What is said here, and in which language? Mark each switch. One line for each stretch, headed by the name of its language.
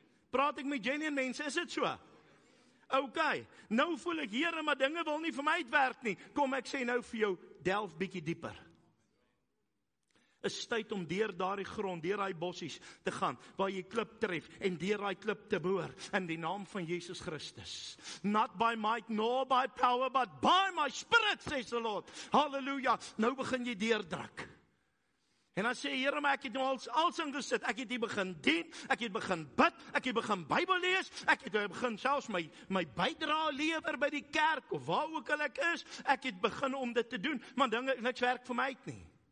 Afrikaans: Praat ek met genuine mense, is dit so? OK, nou voel ek, Here, maar dinge wil nie vir my uitwerk nie. Kom ek sê nou vir jou, delf bietjie dieper. Is tyd om deur daardie grond, deur daai bossies te gaan, waar jy klip tref, en deur daai klip te boor, in die naam van Jesus Christus.
English: Not by might, nor by power, but by my spirit, says the Lord.
Afrikaans: Halleluja, nou begin jy deurdruk. En dan sê, Here, maar ek het nou als ingesit, ek het hier begin dien, ek het begin bid, ek het begin Bybel lees, ek het begin selfs my bydrae lewer by die kerk, of waar ook al ek is, ek het begin om dit te doen, maar dinge, niks werk vir my uit nie.